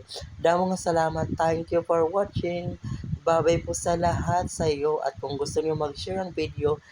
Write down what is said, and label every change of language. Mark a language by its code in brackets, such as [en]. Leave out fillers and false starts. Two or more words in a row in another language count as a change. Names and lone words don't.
[hil] Damo nga salamat. [en] Thank you for watching. [tl] Babay po sa lahat sa iyo. At kung gusto niyo mag-share ng video,